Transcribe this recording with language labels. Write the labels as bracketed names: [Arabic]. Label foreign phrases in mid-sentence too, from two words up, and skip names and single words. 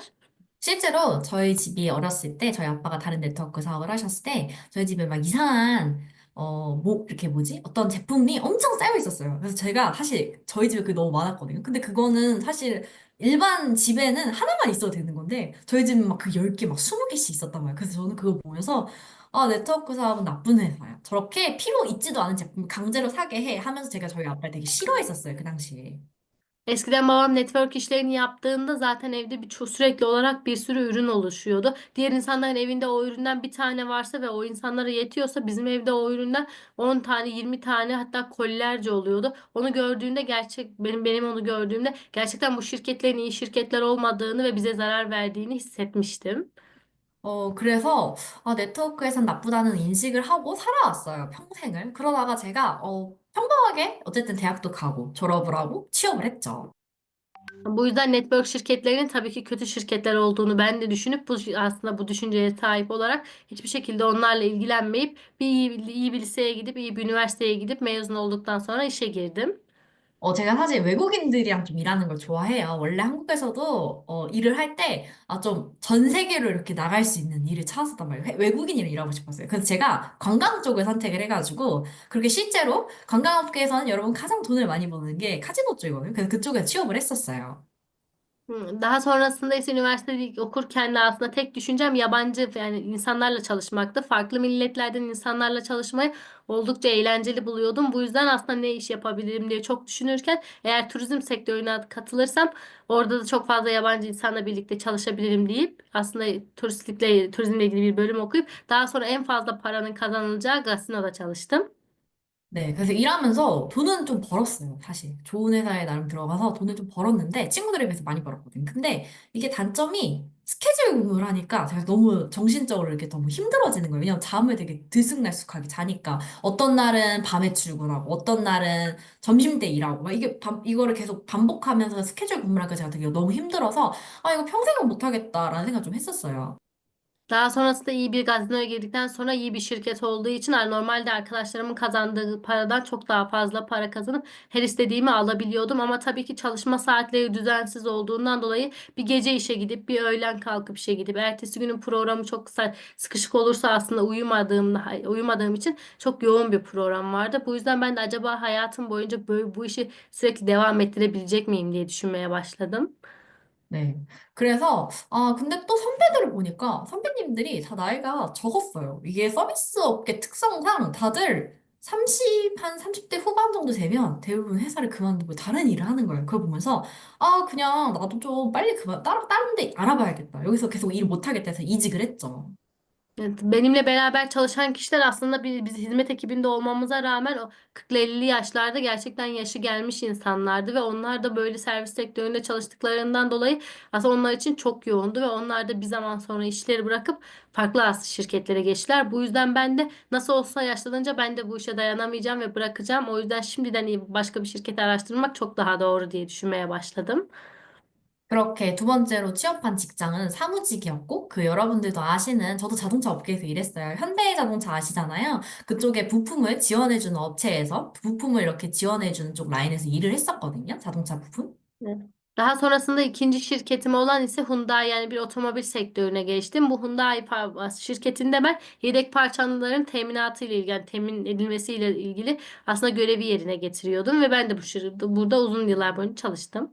[Korean] 실제로 저희 집이 어렸을 때 저희 아빠가 다른 네트워크 사업을 하셨을 때 저희 집에 막 이상한 이렇게 뭐지? 어떤 제품이 엄청 쌓여 있었어요. 그래서 제가 사실 저희 집에 그게 너무 많았거든요. 근데 그거는 사실 일반 집에는 하나만 있어도 되는 건데 저희 집은 막 그 10개 막 20개씩 있었단 말이에요. 그래서 저는 그거 보면서 아, 네트워크 사업은 나쁜 회사야. 저렇게 필요 있지도 않은 제품을 강제로 사게 해 하면서 제가 저희 아빠를 되게 싫어했었어요. 그 당시에. [Turkish] Eskiden babam network işlerini yaptığında zaten evde sürekli olarak bir sürü ürün oluşuyordu. Diğer insanların evinde o üründen bir tane varsa ve o insanlara yetiyorsa bizim evde o üründen 10 tane, 20 tane hatta kolilerce oluyordu. Onu gördüğümde benim onu gördüğümde gerçekten bu şirketlerin iyi şirketler olmadığını ve bize zarar verdiğini hissetmiştim. [Korean] 그래서, 네트워크에선 나쁘다는 인식을 하고 살아왔어요, 평생을. 그러다가 제가, 평범하게, 어쨌든 대학도 가고, 졸업을 하고, 취업을 했죠. [Turkish] Bu yüzden network şirketlerinin tabii ki kötü şirketler olduğunu ben de düşünüp aslında bu düşünceye sahip olarak hiçbir şekilde onlarla ilgilenmeyip iyi bir liseye gidip iyi bir üniversiteye gidip mezun olduktan sonra işe girdim. [Korean] 제가 사실 외국인들이랑 좀 일하는 걸 좋아해요. 원래 한국에서도, 일을 할 때, 좀 전 세계로 이렇게 나갈 수 있는 일을 찾았었단 말이에요. 외국인이랑 일하고 싶었어요. 그래서 제가 관광 쪽을 선택을 해가지고, 그렇게 실제로 관광업계에서는 여러분 가장 돈을 많이 버는 게 카지노 쪽이거든요. 그래서 그쪽에 취업을 했었어요. [Turkish] Daha sonrasında ise üniversitede okurken de aslında tek düşüncem yabancı yani insanlarla çalışmaktı. Farklı milletlerden insanlarla çalışmayı oldukça eğlenceli buluyordum. Bu yüzden aslında ne iş yapabilirim diye çok düşünürken eğer turizm sektörüne katılırsam orada da çok fazla yabancı insanla birlikte çalışabilirim deyip aslında turizmle ilgili bir bölüm okuyup daha sonra en fazla paranın kazanılacağı gazinoda çalıştım. [Korean] 네, 그래서 일하면서 돈은 좀 벌었어요, 사실. 좋은 회사에 나름 들어가서 돈을 좀 벌었는데, 친구들에 비해서 많이 벌었거든요. 근데 이게 단점이 스케줄 근무를 하니까 제가 너무 정신적으로 이렇게 너무 힘들어지는 거예요. 왜냐면 잠을 되게 들쑥날쑥하게 자니까. 어떤 날은 밤에 출근하고, 어떤 날은 점심때 일하고, 막 이거를 계속 반복하면서 스케줄 근무를 하니까 제가 되게 너무 힘들어서, 아, 이거 평생은 못하겠다라는 생각 좀 했었어요. [Turkish] Daha sonrasında iyi bir gazinoya girdikten sonra iyi bir şirket olduğu için normalde arkadaşlarımın kazandığı paradan çok daha fazla para kazanıp her istediğimi alabiliyordum. Ama tabii ki çalışma saatleri düzensiz olduğundan dolayı bir gece işe gidip bir öğlen kalkıp işe gidip ertesi günün programı çok kısa sıkışık olursa aslında uyumadığım için çok yoğun bir program vardı. Bu yüzden ben de acaba hayatım boyunca böyle bu işi sürekli devam ettirebilecek miyim diye düşünmeye başladım. [Korean] 네. 그래서, 아, 근데 또 선배들을 보니까 선배님들이 다 나이가 적었어요. 이게 서비스 업계 특성상 다들 30대 후반 정도 되면 대부분 회사를 그만두고 다른 일을 하는 거예요. 그걸 보면서, 아, 그냥 나도 좀 빨리 다른 데 알아봐야겠다. 여기서 계속 일 못하겠다 해서 이직을 했죠. [Turkish] Evet, benimle beraber çalışan kişiler aslında biz hizmet ekibinde olmamıza rağmen o 40-50 yaşlarda gerçekten yaşı gelmiş insanlardı ve onlar da böyle servis sektöründe çalıştıklarından dolayı aslında onlar için çok yoğundu ve onlar da bir zaman sonra işleri bırakıp farklı şirketlere geçtiler. Bu yüzden ben de nasıl olsa yaşlanınca ben de bu işe dayanamayacağım ve bırakacağım. O yüzden şimdiden başka bir şirket araştırmak çok daha doğru diye düşünmeye başladım. [Korean] 그렇게 두 번째로 취업한 직장은 사무직이었고, 그 여러분들도 아시는, 저도 자동차 업계에서 일했어요. 현대자동차 아시잖아요. 그쪽에 bu품을 지원해주는 업체에서 부품을 이렇게 지원해주는 쪽 라인에서 일을 했었거든요. 자동차 부품. [Turkish] Evet. Daha sonrasında ikinci şirketim olan ise Hyundai yani bir otomobil sektörüne geçtim. Bu şirketinde ben yedek parçaların teminatı ile ilgili, yani temin edilmesiyle ilgili aslında görevi yerine getiriyordum ve ben de burada uzun yıllar boyunca çalıştım.